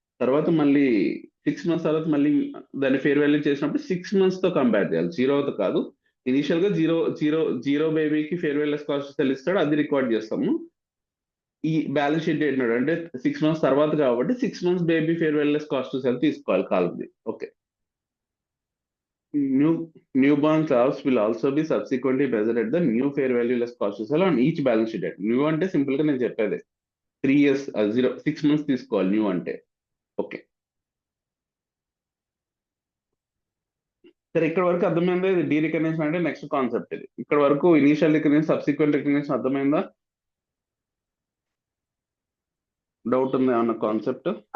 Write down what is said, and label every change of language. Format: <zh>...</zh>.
<te>తర్వాత మళ్ళీ 6 మంత్స్ తర్వాత మళ్ళీ దాన్ని ఫేర్ వాల్యూ చేసినప్పుడు 6 మంత్స్ తో కంపేర్ చేయాలి, జీరోతో కాదు. ఇనీషియల్ గా జీరో జీరో జీరో బేబీకి ఫేర్ లెస్ కాస్ట్ తెలుస్తాడు, అది రికార్డ్ చేస్తాము. ఈ బ్యాలెన్స్ షీట్ ఏంటంటే అంటే 6 మంత్స్ తర్వాత కాబట్టి 6 months baby fair less cost cell తీసుకోవాలి కాల్ది. Okay.</te> <en>Newborn calves will also be subsequently measured at the new fair value less cost to sell on each balance sheet date.</en> <te>New అంటే simple గా నేను చెప్పేది 3 years 6 months తీసుకోవాలి new అంటే. Okay, సరే ఇక్కడ వరకు అర్థమైందా, ఇది డీ రికగ్నిషన్ అంటే నెక్స్ట్ కాన్సెప్ట్. ఇది ఇక్కడ వరకు ఇనీషియల్ రికగ్నిషన్ సబ్సిక్వెంట్ రికగ్నిషన్ అర్థమైందా, డౌట్ ఉందా ఏమన్నా కాన్సెప్ట్?</te>